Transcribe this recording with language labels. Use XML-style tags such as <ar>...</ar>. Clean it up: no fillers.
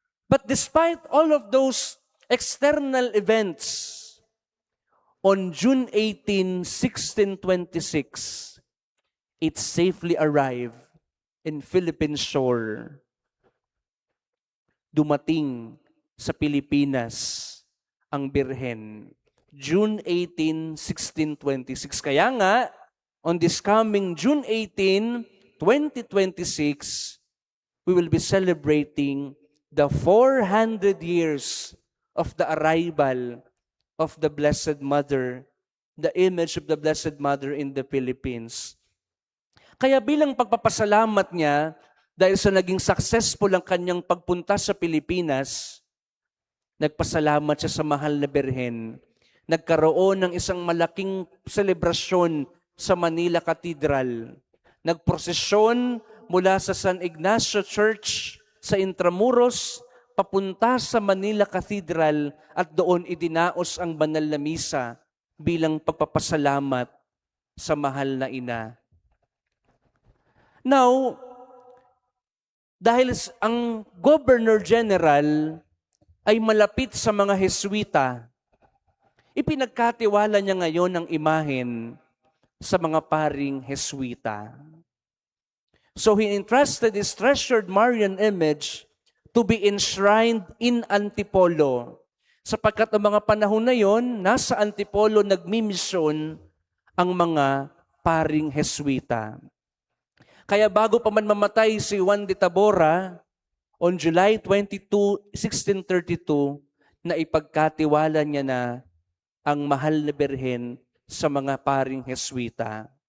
<en>But despite all of those external events, on June 18, 1626, it safely arrived in Philippine shore.</en> <tl>Dumating sa Pilipinas ang Birhen.</tl> <en>June 18, 1626.</en> <tl>Kaya nga,</tl> <en>on this coming June 18, 2026, we will be celebrating the 400 years of the arrival of the Blessed Mother, the image of the Blessed Mother in the Philippines.</en> <tl>Kaya bilang pagpapasalamat niya, dahil sa naging successful ang kanyang pagpunta sa Pilipinas, nagpasalamat siya sa mahal na Birhen. Nagkaroon ng isang malaking selebrasyon sa Manila Cathedral. Nagprosesyon mula sa San Ignacio Church sa Intramuros, papunta sa Manila Cathedral at doon idinaos ang banal na misa bilang pagpapasalamat sa mahal na ina. Now, dahil ang Governor General ay malapit sa mga Heswita, ipinagkatiwala niya ngayon ang imahen sa mga paring Heswita.</tl> <en>So he entrusted his treasured Marian image to be enshrined in Antipolo.</en> <tl>Sapagkat ang mga panahon na yon, nasa Antipolo nagmimisyon ang mga paring Heswita. Kaya bago pa man mamatay si Juan de Tabora,</tl> <en>on July 22, 1632,</en> <tl>na ipagkatiwala niya na ang mahal na Birhen sa mga paring Heswita.</tl>